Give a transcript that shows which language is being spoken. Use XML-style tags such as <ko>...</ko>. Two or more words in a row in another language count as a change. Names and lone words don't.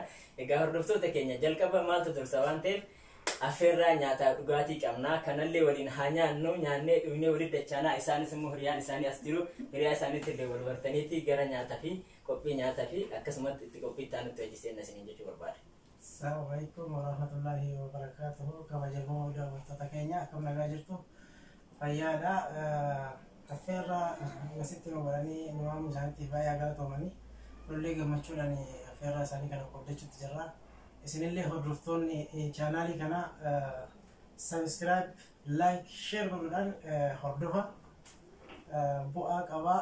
<om>Egaa hordoftoota keenya jalqaba maaltu dursa waan ta'eef affeerraa nyaataa dhugaatii qabnaa kanallee waliin haa nyaannu nyaannee dhugnee waliin dachaanaa isaanis immoo hiriyaan isaanii as jiru hiriyaa isaaniitti illee wal bartaniitti gara nyaataa fi qophii nyaataa fi akkasumatti itti qophii ta'anitti hojjiseen isiniin jechuu barbaade.</om> <ar>السلام عليكم ورحمة الله وبركاته.</ar> <om>Kabajamoo daawwattoota keenya akkam nagaa jirtu fayyaadha. Affeerraa asitti nu godhanii nu waamu isaaniitiif baay'ee galatoomanii lollee gammachuudhaan affeerraa isaanii kana qoodachuutti jirra. Isinillee hordoftoonni chaanaalii kana</om> <en>subscribe, like, share</en> <om>godhuudhaan hordofa bu'aa qabaa.</om>